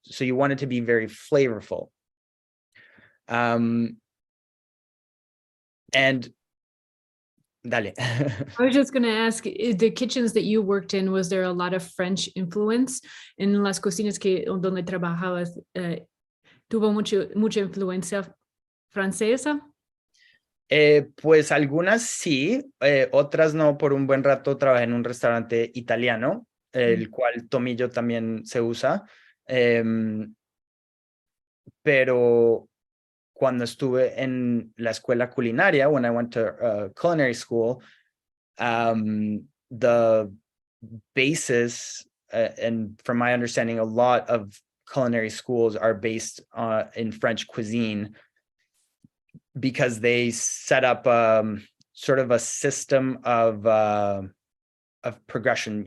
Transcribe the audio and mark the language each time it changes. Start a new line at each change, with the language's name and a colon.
English: So you want it to be very flavorful. And dale. I was just going to ask, the kitchens that you worked in, was there a lot of French influence?
Spanish: En las cocinas donde trabajabas, ¿tuvo mucha influencia francesa? Pues algunas sí, otras no. Por un buen rato trabajé en un restaurante italiano, el cual tomillo también se usa. Pero cuando estuve en la escuela culinaria,
English: when I went to culinary school, the basis, and from my understanding, a lot of culinary schools are based in French cuisine, because they set up sort of a system of progression.